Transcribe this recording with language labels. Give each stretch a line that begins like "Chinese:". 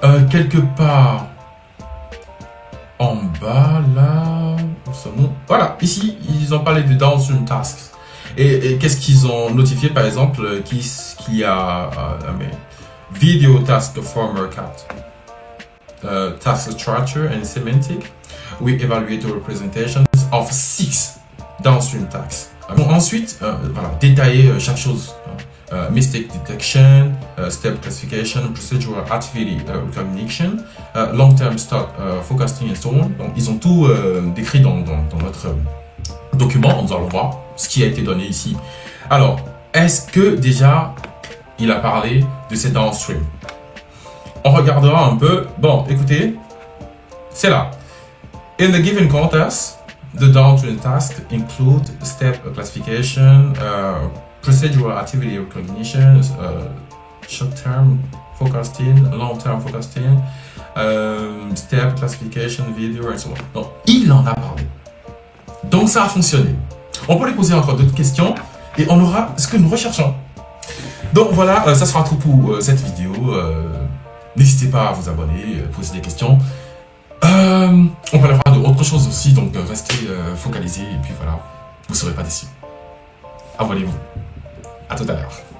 French: Quelque part en bas, là, où sommes-nous? Voilà, ici, ils ont parlé de downstream tasks. Et qu'est-ce qu'ils ont notifié, par exemple, qu'il y a Video Task Former Cat, Task Structure and Semantic.
English: We evaluate the representations of 6 downstream tasks.
French: Bon, ensuite, voilà, détailler chaque chose.
English: Mistake detection, step classification, procedural activity recognition, long-term stock forecasting and so on.
French: Donc, ils ont tout décrit dans notre document. Nous allons voir ce qui a été donné ici. Alors, est-ce que déjà il a parlé de ces downstream? On regardera un peu. Bon, écoutez, c'est là.
English: In the given context, the downstream tasks include step classification, procedural activity recognition, short-term forecasting, long-term forecasting, step classification, video, et so on.
French: Donc, il en a parlé. Donc, ça a fonctionné. On peut lui poser encore d'autres questions et on aura ce que nous recherchons. Donc, voilà, ça sera tout pour cette vidéo. N'hésitez pas à vous abonner, poser des questions. On parlera d'autres choses aussi, donc restez focalisés et puis voilà, vous ne serez pas déçus. Abonnez-vous. À tout à l'heure.